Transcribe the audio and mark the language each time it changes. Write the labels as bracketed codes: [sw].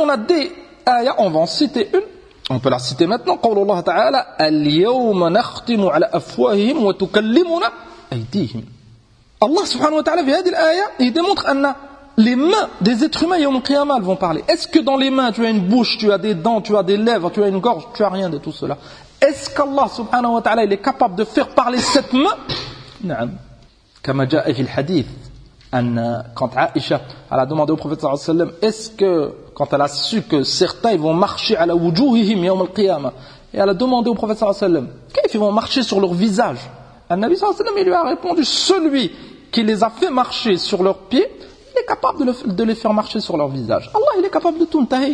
[ar] ندي آية [fr] on peut la citer maintenant. [ar] قول الله تعالى اليوم نختم على أفواههم وتكلمنا أيديهم. الله سبحانه وتعالى في هذه الآية يدمونتخ أن [fr] les mains des êtres humains [ar] يوم القيامة [fr] elles vont parler. Est-ce que dans les mains tu as une bouche, tu as des dents, tu as des lèvres, tu as une gorge, tu as rien de tout cela? Est-ce qu'Allah subhanahu wa ta'ala il est capable de faire parler cette main? [ar] نعم. كما جاء في الحديث أن [fr] quand Aïcha elle a demandé au prophète sallallahu alayhi wa sallam est-ce que quand elle a su que certains ils vont marcher à la wujuhihim يوم القيامة et elle a demandé au prophète sallallahu alayhi wa sallam qu'est-ce qu'ils vont marcher sur leur visage, le Nabi sallallahu alayhi wa sallam il lui a répondu celui qui les a fait marcher sur leurs pieds est capable de les faire marcher sur leur visage. Allah, il est capable de tout.